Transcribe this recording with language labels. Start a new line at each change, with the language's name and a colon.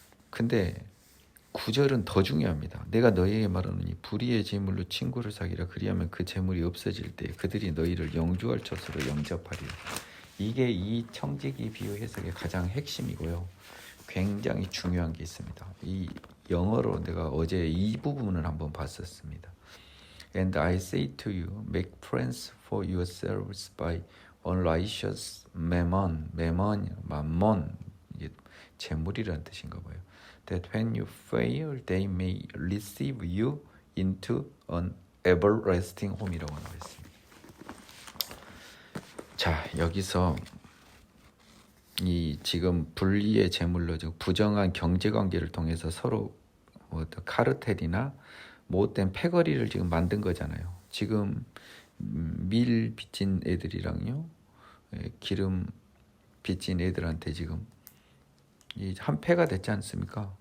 Korean: 근데 9절은 더 중요합니다. 내가 너희에게 말하노니 불의의 재물로 친구를 사귀라. 그리하면 그 재물이 없어질 때 그들이 너희를 영주할 처소로 영접하리라. 이게 이 청지기 비유 해석의 가장 핵심이고요. 굉장히 중요한 게 있습니다. 이 영어로 내가 어제 이 부분을 한번 봤었습니다.
English: And I say to you, make friends for yourselves by unrighteous mammon.
Korean: mammon, 이게 재물이라는 뜻인가 봐요.
English: That when you fail, they may receive you into an everlasting home
Korean: 이라고 나와 있습니다. 자, 여기서 이 지금 불리의 재물로 즉 부정한 경제 관계를 통해서 서로 카르텔이나 못된 패거리를 지금 만든 거잖아요. 지금 밀 빚진 애들이랑요, 기름 빚진 애들한테 지금 한 패가 됐지 않습니까?